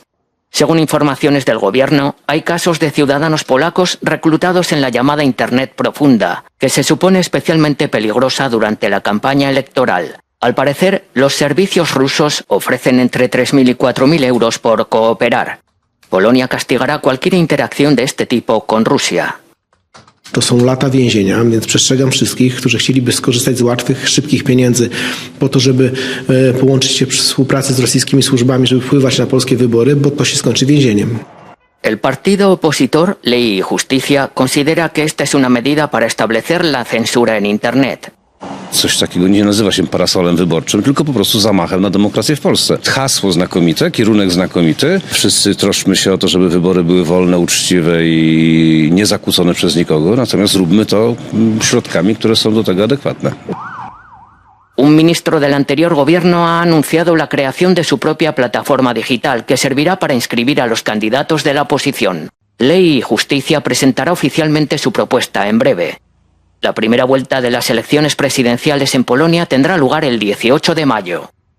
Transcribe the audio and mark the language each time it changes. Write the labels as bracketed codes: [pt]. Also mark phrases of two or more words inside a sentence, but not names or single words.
[es] Según informaciones del gobierno, hay casos de ciudadanos polacos reclutados en la llamada Internet profunda, que se supone especialmente peligrosa durante la campaña electoral. Al parecer, los servicios rusos ofrecen entre 3.000 y 4.000 euros por cooperar. Polonia castigará cualquier interacción de este tipo con Rusia. [pl] To są lata więzienia, więc przestrzegam wszystkich, którzy chcieliby skorzystać z łatwych, szybkich pieniędzy po to, żeby połączyć się przy współpracy z rosyjskimi służbami, żeby wpływać na polskie wybory, bo to się skończy więzieniem. [es] El partido opositor Ley y Justicia considera que esta es una medida para establecer la censura en Internet. [pl] Coś takiego nie nazywa się parasolem wyborczym, tylko po prostu zamachem na demokrację w Polsce. Hasło znakomite, kierunek znakomity. Wszyscy troszczmy się o to, żeby wybory były wolne, uczciwe i niezakłócone przez nikogo, natomiast zróbmy to środkami, które są do tego adekwatne. [es] Un ministro del anterior gobierno ha anunciado la creación de su propia plataforma digital que servirá para inscribir a los candidatos de la oposición. Ley y Justicia presentará oficialmente su propuesta en breve. La primera vuelta de las elecciones presidenciales en Polonia tendrá lugar el 18 de mayo.